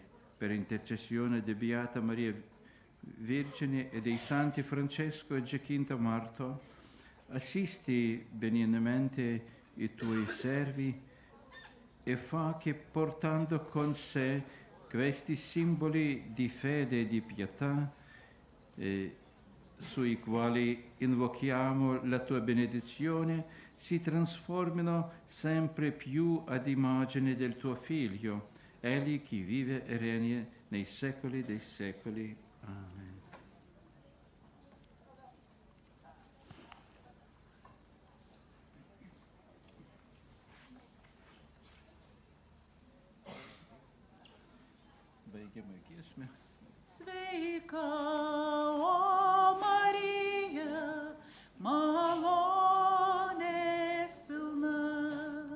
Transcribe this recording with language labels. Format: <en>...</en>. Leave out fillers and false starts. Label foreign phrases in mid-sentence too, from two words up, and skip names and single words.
<it>Per intercessione di Beata Maria Vergine e dei santi Francesco e Giacinto Marto, assisti benignamente i tuoi servi e fa che portando con sé questi simboli di fede e di pietà, sui quali invochiamo la tua benedizione, si trasformino sempre più ad immagine del tuo Figlio, Egli che vive e regna nei secoli dei secoli.</it> <lt>Amen. Baigiamą giesmę. Sveika, o Marija, malonės pilna.</lt>